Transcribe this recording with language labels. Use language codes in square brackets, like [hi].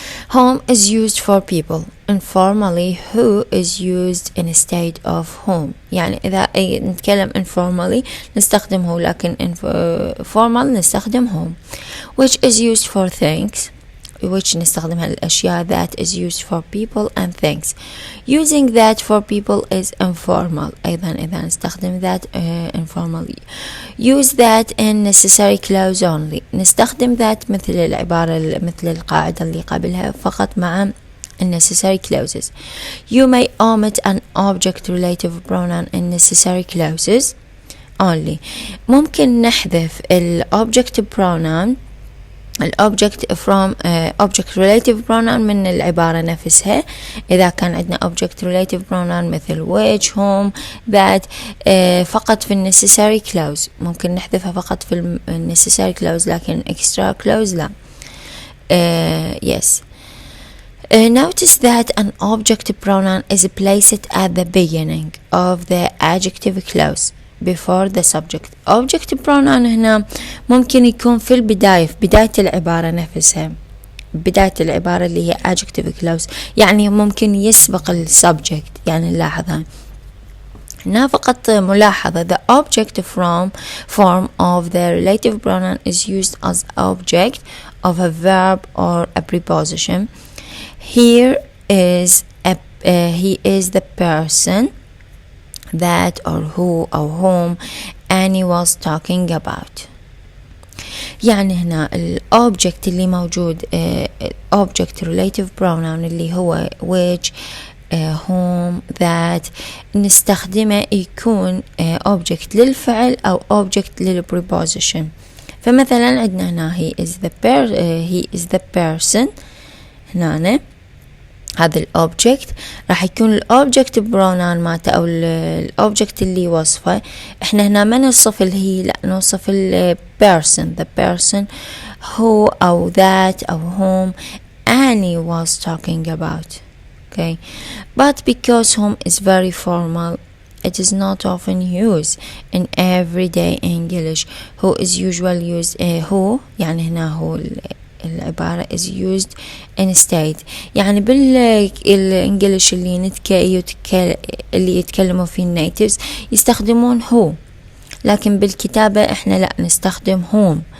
[en] whom is used for people. informally who is used instead of whom. [ar] يعني إذا نتكلم informally نستخدم who لكن formal نستخدم whom. [en] which is used for things which [ar] نستخدمها للأشياء [en] that is used for people and things. using that for people is informal [ar] أيضا إذا نستخدم [en] that informal. use that in necessary clause only. [ar] نستخدم that مثل العبارة مثل القاعدة اللي قبلها فقط مع necessary clauses. [en] you may omit an object relative pronoun in necessary clauses only. [ar] ممكن نحذف object pronoun object from object relative pronoun من العبارة نفسها إذا كان عندنا object relative pronoun مثل which whom that فقط في necessary clause ممكن نحذفها فقط في necessary clause لكن extra clause لا. yes. [en] notice that an object pronoun is placed at the beginning of the adjective clause before the subject. [ar] object pronoun هنا ممكن يكون في البداية في بداية العبارة نفسها بداية العبارة اللي هي adjective clause يعني ممكن يسبق السبجكت. يعني نلاحظها هنا فقط ملاحظة [en] the object form of the relative pronoun is used as object of a verb or a preposition. Here is he is the person that or who or whom Annie was talking about. [ar] يعني هنا object اللي موجود object relative pronoun اللي هو which whom that نستخدمه يكون object للفعل أو object للpreposition. فمثلا عندنا هنا [en] he is the person. [ar] هنا هذا الأوبجكت راح يكون الأوبجكت برونان ماته أو الأوبجكت اللي وصفه. إحنا هنا ما نوصف الهي، لا نوصف [en] person the person who أو that أو whom Annie was talking about. Okay, but because whom is very formal, it is not often used in everyday English. Who is usually used who [ar] يعني هنا هو العبارة [en] is used instead. [ar] يعني بالإنجليش اللي يتكلموا فيه النيتيفز يستخدمون who، لكن بالكتابة إحنا لا نستخدم whom.